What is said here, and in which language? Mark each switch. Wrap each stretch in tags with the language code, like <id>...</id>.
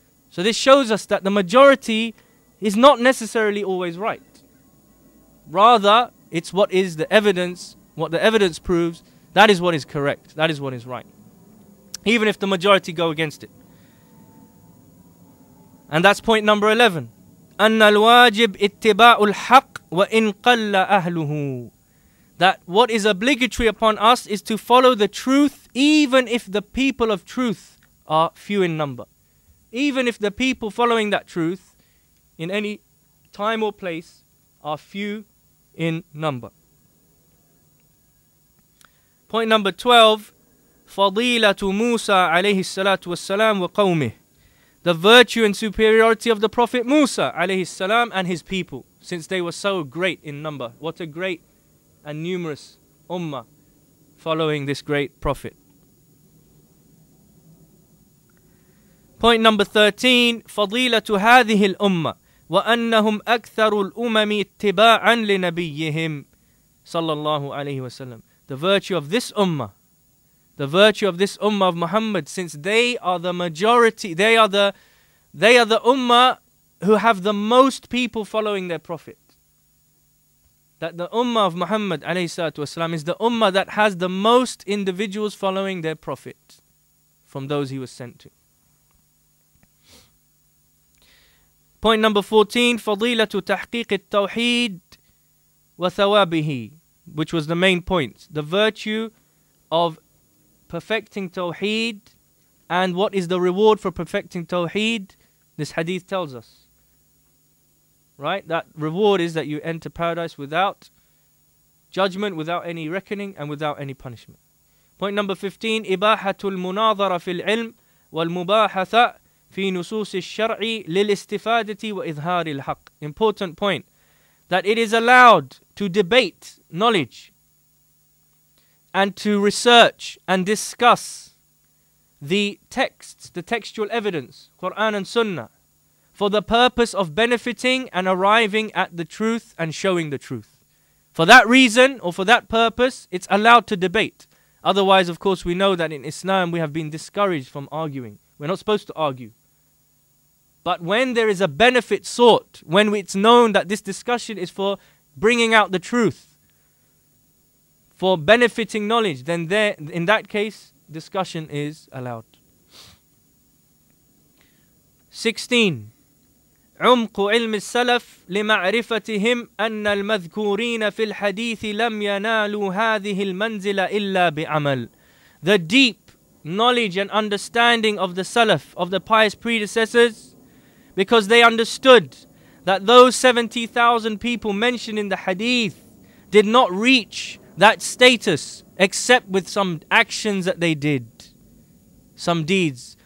<en>So this shows us that the majority is not necessarily always right. Rather, it's what is the evidence, what the evidence proves, that is what is correct, that is what is right. Even if the majority go against it. And that's point number 11.</en> <ar>أن الواجب اتباع الحق وإن قل أهله.</ar> <en>That what is obligatory upon us is to follow the truth even if the people of truth are few in number. Even if the people following that truth in any time or place are few in number. Point number 12.</en> <ar>فضيلة موسى عليه الصلاة والسلام وقومه.</ar> <en>The virtue and superiority of the Prophet Musa alayhi salam and his people, since they were so great in number. What a great and numerous ummah following this great Prophet. Point number 13.</en> <ar>فضيلة هذه الأمة وأنهم أكثر الأمم اتباعا لنبيهم صلى الله عليه وسلم.</ar> <en>The virtue of this ummah, the virtue of this ummah of Muhammad, since they are the majority, they are the ummah who have the most people following their Prophet. That the ummah of Muhammad ﷺ is the ummah that has the most individuals following their Prophet from those he was sent to. Point number 14.</en> <ar>فضيلة تحقيق التوحيد وثوابه,</ar> <en>which was the main point. The virtue of perfecting Tawheed and what is the reward for perfecting Tawheed. This hadith tells us. Right? That reward is that you enter paradise without judgment, without any reckoning and without any punishment. Point number 15.</en> <ar>إباحة المناظرة في العلم والمباحثة في نصوص الشرع للاستفادة وإظهار الحق.</ar> <en>Important point. That it is allowed to debate knowledge and to research and discuss the texts, the textual evidence, Quran and Sunnah, for the purpose of benefiting and arriving at the truth and showing the truth. For that reason or for that purpose, it's allowed to debate. Otherwise, of course, we know that in Islam we have been discouraged from arguing. We're not supposed to argue. But when there is a benefit sought, when it's known that this discussion is for bringing out the truth, for benefiting knowledge, then there, in that case, discussion is allowed. 16.</en> <ar>عمق علم السلف لمعرفتهم أن المذكورين في الحديث لم ينالوا هذه المنزلة إلا بعمل.</ar> <en>The deep knowledge and understanding of the Salaf, of the pious predecessors, because they understood that those 70,000 people mentioned in the hadith did not reach that status except with some actions that they did, some deeds.</en>